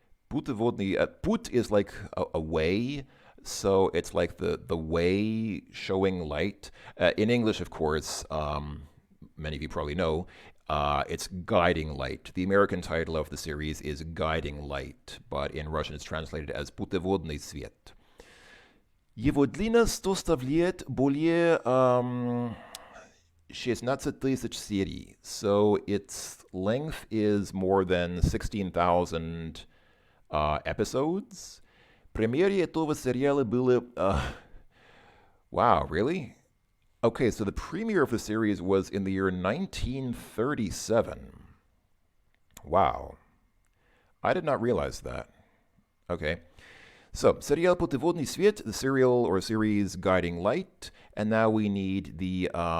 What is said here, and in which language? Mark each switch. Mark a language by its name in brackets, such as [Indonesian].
[English] Путеводный, put is like a way, so it's like the way showing light. In English, of course, many of you probably know, it's Guiding Light. The American title of the series is Guiding Light, but in Russian it's translated as Путеводный свет. [Russian] Его длина составляет более 16 тысяч серий. [English] So its length is more than 16,000 episodes. [Russian] Премьере этого сериала было... [English] Wow, really? Okay, so the premiere of the series was in the year 1937. Wow. I did not realize that. Okay. So, serial Путеводный свет, the serial or series Guiding Light, and now we need the,